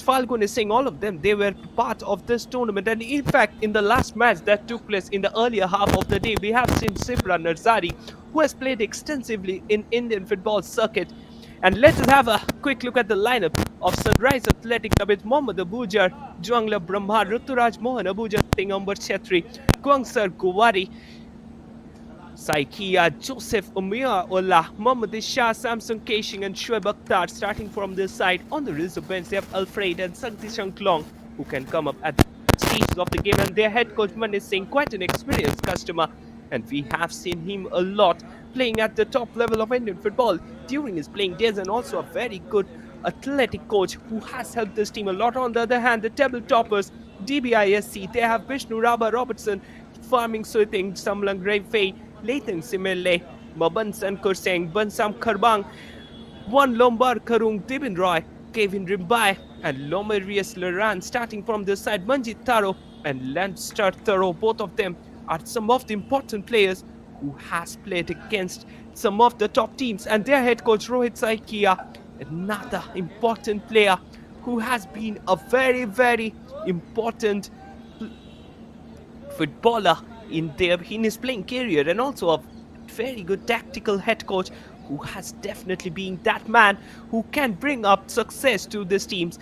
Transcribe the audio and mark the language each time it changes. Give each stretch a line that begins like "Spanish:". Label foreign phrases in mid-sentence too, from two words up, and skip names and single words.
English: Falgun is saying all of them, they were part of this tournament. And in fact, in the last match that took place in the earlier half of the day, we have seen Sibra Narzari, who has played extensively in Indian football circuit. And let us have a quick look at the lineup of Sunrise Athletic with Mohammad Abujar, Juangla Brahma, Ruturaj Mohan Abujar, Tingambar Chetri, Guangsar Guwahati, Saikia, Joseph Umia Ullah, Mohammad Isha, Samson Keshing, and Shoaib Akhtar. Starting from this side on the reserve bench, they have Alfred and Sakti Shanklong, who can come up at the stages of the game. And their head coach Manish Singh, quite an experienced customer, and we have seen him a lot playing at the top level of Indian football during his playing days, and also a very good athletic coach who has helped this team a lot. On the other hand, the table toppers, DBI, they have Vishnu Raba Robertson, Farming Suiting, Samlang Revfei, Lathan Simele, Mabansan Kurseng, Bansam Karbang, Wan Lombar Karung, Dibin Roy, Kevin Rimbai, and Lomarius Laran. Starting from this side, Manjit Taro and Landstar Taro, both of them are some of the important players who has played against some of the top teams. And their head coach Rohit Saikia, another important player who has been a very, very important footballer in his playing career, and also a very good tactical head coach who has definitely been that man who can bring up success to these teams.